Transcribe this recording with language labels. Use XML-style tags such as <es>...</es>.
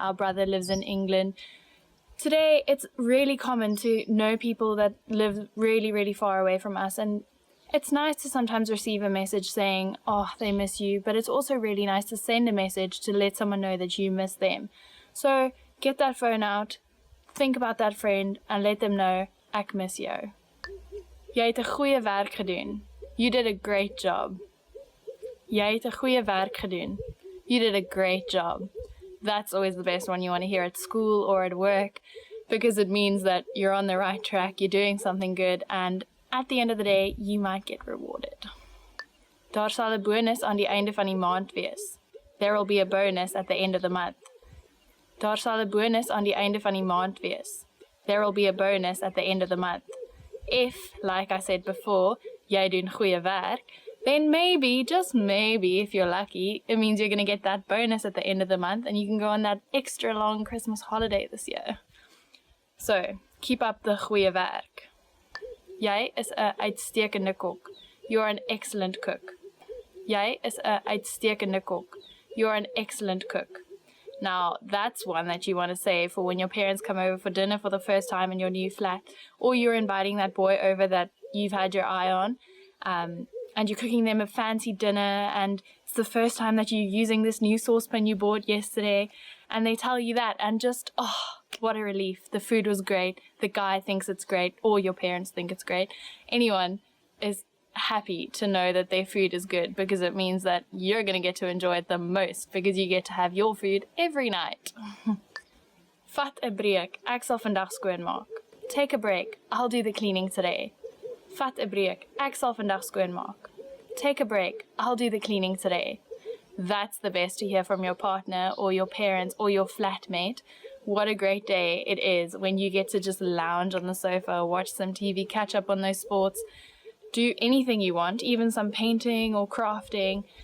<en>Our brother lives in England. Today, it's really common to know people that live really, really far away from us. And it's nice to sometimes receive a message saying, they miss you. But it's also really nice to send a message to let someone know that you miss them. So get that phone out, think about that friend, and let them know,</en> <af>ek mis jou. Jy het 'n goeie werk gedoen.</af> <en>You did a great job.</en> <af>Jy het 'n goeie werk gedoen.</af> <en>You did a great job. That's always the best one you want to hear at school or at work, because it means that you're on the right track, you're doing something good, and at the end of the day, you might get rewarded.</en> <af>Daar sal 'n bonus aan die einde van die maand wees.</af> <en>There will be a bonus at the end of the month.</en> <af>Daar sal 'n bonus aan die einde van die maand wees.</af> <en>There will be a bonus at the end of the month. If, like I said before,</en> <af>jy doen goeie werk,</af> <en>then maybe, just maybe, if you're lucky, it means you're going to get that bonus at the end of the month and you can go on that extra long Christmas holiday this year. So, keep up the</en> <af>goeie werk. Jy is 'n uitstekende kok.</af> <en>You're an excellent cook.</en> <af>Jy is 'n uitstekende kok.</af> <en>You're an excellent cook. Now, that's one that you want to say for when your parents come over for dinner for the first time in your new flat, or you're inviting that boy over that you've had your eye on, and you're cooking them a fancy dinner, and it's the first time that you're using this new saucepan you bought yesterday, and they tell you that, and just, what a relief. The food was great, the guy thinks it's great, or your parents think it's great. Anyone is happy to know that their food is good, because it means that you're going to get to enjoy it the most, because you get to have your food every night.</en> <af>Vat 'n breek, ek sal vandag skoonmaak.</af> <en>Take a break, I'll do the cleaning today.</en> <af>Vat 'n breek, ek sal vandag skoonmaak.</af> <en>Take a break, I'll do the cleaning today. That's the best to hear from your partner or your parents or your flatmate. What a great day it is when you get to just lounge on the sofa, watch some TV, catch up on those sports, do anything you want, even some painting or crafting.</en>